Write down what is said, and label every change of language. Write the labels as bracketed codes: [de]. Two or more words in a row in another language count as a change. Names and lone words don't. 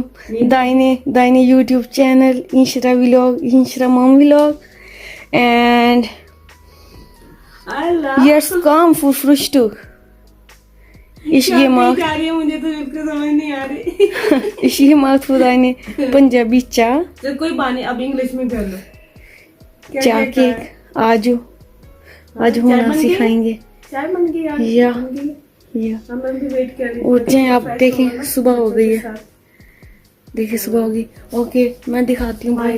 [de] Deine YouTube Channel, Inshra Vlog, Inshra Mom Vlog. And jetzt komm für Frühstück. Ich gehe mal. Ich gehe mal für deine Punjabi Cha. [hi] कोई बात अब इंग्लिश में कर लो चाय केक आज होना सिखाएंगे चाय बन गई या हम भी वेट कर रहे उठ जाए आप देखें सुबह हो गई है देखिए सुबह होगी ओके मैं दिखाती हूँ भाई